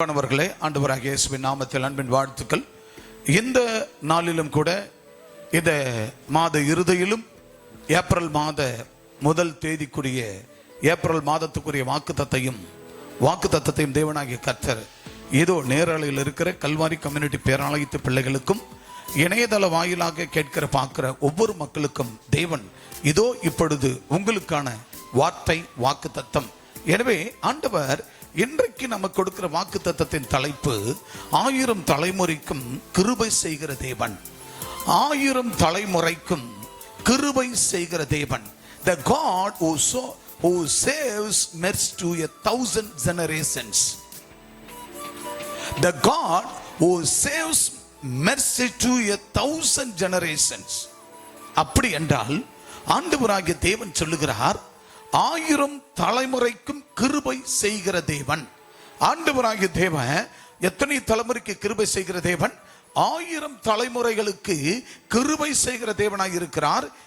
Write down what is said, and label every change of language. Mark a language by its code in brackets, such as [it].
[ta] மாணவர்களே, ஆண்டவராகிய இயேசுவின் நாமத்தில் அன்பின் வாழ்த்துக்கள். இந்த நாளிலும் கூட இந்த மாத இறுதியிலும் ஏப்ரல் மாத முதல் தேதிக்குரிய ஏப்ரல் மாதத்துக்குரிய வாக்குத்தத்தத்தையும் தேவனாகிய கர்த்தர் ஏதோ நேரலையில் இருக்கிற கல்வாரி கம்யூனிட்டி பேராலயத்து பிள்ளைகளுக்கும் இணையதள வாயிலாக கேட்கிற பார்க்கிற ஒவ்வொரு மக்களுக்கும் தேவன் இதோ இப்பொழுது உங்களுக்கான வாக்குத்தத்தம். எனவே ஆண்டவர் இன்றைக்கு நமக்கு கொடுக்கிற வாக்குத்தத்தத்தின் தலைப்பு 1000 தலைமுறைக்கும் கிருபை செய்கிற தேவன். 1000 தலைமுறைக்கும் கிருபை செய்கிற தேவன். [en] The God who saves mercy to 1000 generations. The God who saves mercy to 1000 generations. [ta] அப்படி என்றால் ஆண்டவராகிய தேவன் சொல்லுகிறார், 1000 தலைமுறைக்கும் கிருபை செய்கிற தேவன். ஆண்டவராகிய தேவன் எத்தனை தலைமுறைக்கு கிருபை செய்கிற தேவன்? 1000 தலைமுறைகளுக்கு கிருபை செய்கிற தேவனாய் இருக்கிறார்.